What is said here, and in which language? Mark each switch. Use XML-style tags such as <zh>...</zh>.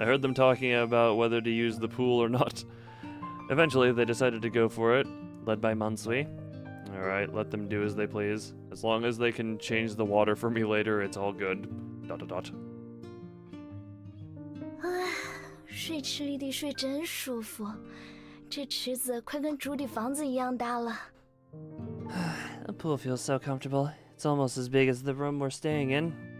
<en>I heard them talking about whether to use the pool or not. Eventually, they decided to go for it, led by Mansui. Alright, let them do as they please. As long as they can change the water for me later, it's all good. ...</en> <zh>水池里的水真舒服，这池子快跟竹底房子一样大了。</zh> <en>The pool feels so comfortable. It's almost as big as the room we're staying in.</en>